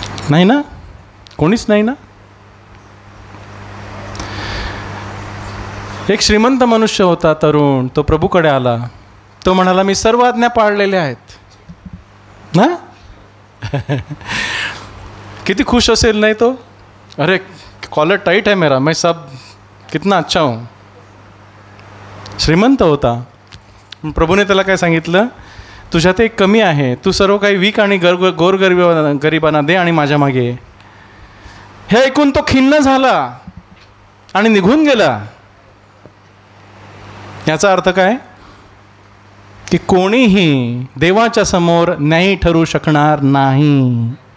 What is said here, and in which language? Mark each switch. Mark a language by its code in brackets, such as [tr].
[mr] नाही ना, कोणीच नाही ना. एक श्रीमंत मनुष्य होता, तरुण. तो प्रभूकडे आला. तो म्हणाला मी सर्व आज्ञा पाळलेल्या आहेत ना. किती खुश असेल नाही तो? [hi] अरे कॉलर टाइट है मेरा, मैं सब कितना अच्छा हूँ. [mr] श्रीमंत होता. प्रभूने त्याला काय सांगितलं? तुझ्यात एक कमी आहे, तू सर्व काही वीक आणि गोरगरिबांना दे आणि माझ्या मागे ये. हे ऐकून तो खिन्न झाला आणि निघून गेला. याचा अर्थ काय? की कोणीही देवाच्या समोर न्यायी ठरू शकणार नाही.